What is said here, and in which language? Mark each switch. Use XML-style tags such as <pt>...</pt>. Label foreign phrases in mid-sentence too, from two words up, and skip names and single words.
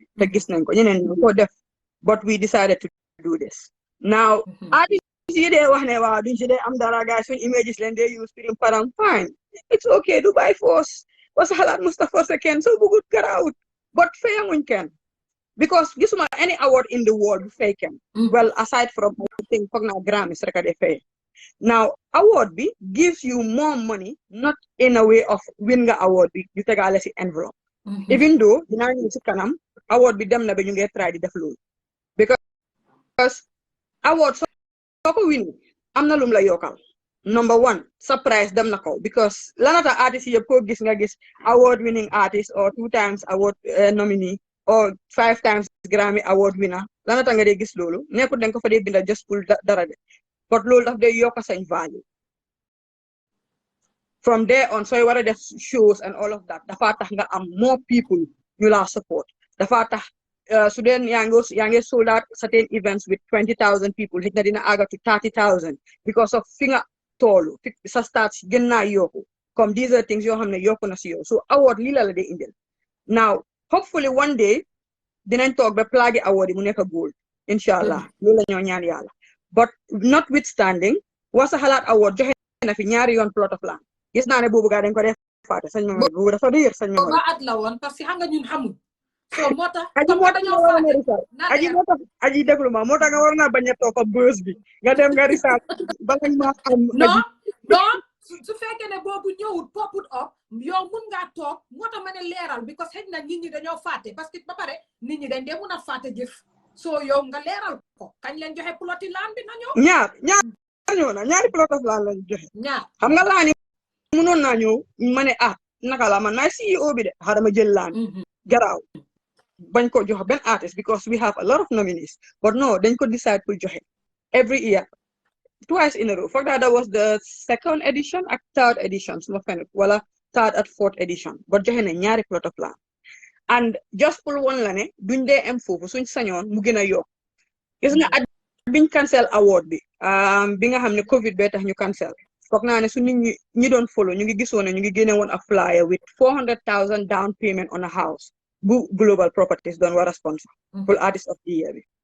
<wo>te gis nañ ko ñeneen ñu ko def</wo> <en>but we decided to do this now</en> <wo>artistes yi dee wax ne waaw duñ si dee am dara guys suñ images leen dee use pirim param</wo> <en>fine it's okay</en> <wo>du</wo> <en>by force</en> <wo>wasa xalaat Mustafa sa kenn soo bëggut garawut but fayanguñ kenn because gisuma</wo> <en>any award in the world</en> <wo>bu fay kenn</wo> <en>well aside from I think</en> <wo>foog naa Grammys rek a dee fay now</wo> <en>award bi gives you more money not in a way of win</en> <wo>nga award bi ñu tegaale si</wo> <en>envelope even though</en> <wo>dinaa ñëw si kanam award bi dem na ba ñu ngi try di def loolu because award soo ko win am na lum la yokkal number one surprise dem na ko because lanata artist yëpp ko gis nga gis</wo> <en>award winning artist or 2 times award nominee or 5 times Grammy award winner</en> <wo>lanata nga dee gis loolu nekkul dañ ko fa dee binda just pour dara de but loolu daf dee yokk sañ value</wo> <en>from there on</en> <wo>sooy war a def shows</wo> <en>and all of that</en> <wo>dafa tax nga am</wo> <en>more people</en> <wo>ñu la support dafa tax su dee yaa ngi</wo> <en>sold out certain events with 20,000 people</en> <wo>xëy na dina àgga</wo> <en>to 30,000 because of</en> <wo>fi nga toolu sa stats gën naa yokku comme</wo> <en>these are things</en> <wo>yoo xam ne yokku na si yow so award lii la dee indil now</wo> <en>hopefully one day</en> <wo>dinañ toog ba plaque award yi mu nekk gold inshallah loolu la ñoo ñaan yàlla</wo> <en>but notwithstanding</en> <wo>Wasa Halat award joxe na fi ñaari yoon</wo> <en>plot of land</en> <wo>gis naa ne boobu gaa dañ ko def faate sañ Mamadi boobu dafa réer sañ Mamadi ba at la woon parce que xam nga ñun xamul so moo tax aji moo tax nga war a research aji déglu ma moo tax nga war naa bañ a toog ko bës bi nga dem nga research ba nga ma xam non su fekkee ne boobu ñëwut poput up yow mun ngaa toog moo tax ma ne leeral because xëy na nit ñi dañoo fàtte parce que ba pare nit ñi dañ dee mun a fàtte jëf so yow nga leeral ko kañ leen joxe ploti land bi na ñëw ñëw na ñaari</wo> <en>plot of land</en> <wo>lañ joxe ñaar xam nga laa ni mënoon naa ñëw ma ne naka la man maay CEO bi de xaaral ma jël laan garaaw bañ ko jox benn artist because</wo> <en>we have a lot of nominees but</en> <wo>no dañ ko decide pour joxe</wo> <en>every year twice in a row</en> <wo>foog</wo> <en>that was the second edition ak</en> <wo>third edition suma fenut wala third at fourth edition but joxe ne ñaari</wo> <en>plot of land</en> <wo>and just pour woon la ne duñ dee am foofu suñ sañoon mu gën a yokk gis nga at biñ cancel award bi bi nga xam ne covid bee tax ñu cancel foog naa ne su nit ñi doon follow ñu ngi gisoon ne ñu ngi génne woon</wo> <en>a flyer with 400,000 down payment on a house</en> <wo>bu</wo> <en>global properties</en> <wo>doon war a sponsor pour</wo> <en>artist of the year</en> <wo>bi</wo>